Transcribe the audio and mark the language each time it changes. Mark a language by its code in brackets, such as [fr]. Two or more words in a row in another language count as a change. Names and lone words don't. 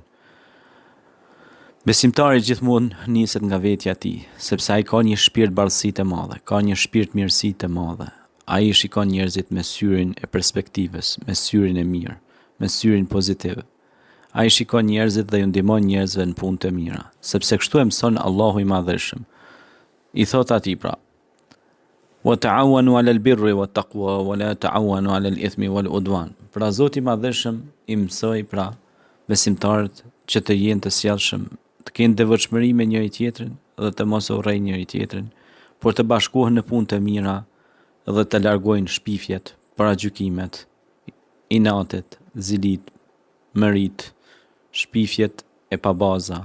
[sq] Besimtari gjithmonë niset nga vetja e tij, sepse ai ka një shpirt bardhësie të madhe, ka një shpirt mirësie të madhe. Ai shikon njerëzit me syrin e perspektivës, me syrin e mirë, me syrin pozitiv. Ai shikon njerëzit dhe ju ndihmon njerëzve në punë të mira, sepse kështu e mëson Allahu i Madhërisëm. I thot atij pra: [ar] "وتعاونوا على البر والتقوى ولا تعاونوا على الإثم والعدوان." [sq] Pra Zoti i Madhërisëm i mësoi pra besimtarët që të jenë të sjellshëm, të kenë devotshmëri me njëri tjetrin dhe të mos urrejnë njëri tjetrin, por të bashkohen në punë të mira dhe të largojnë shpifjet, paragjykimet, inatet, zilit, mërit, shpifjet e pabaza.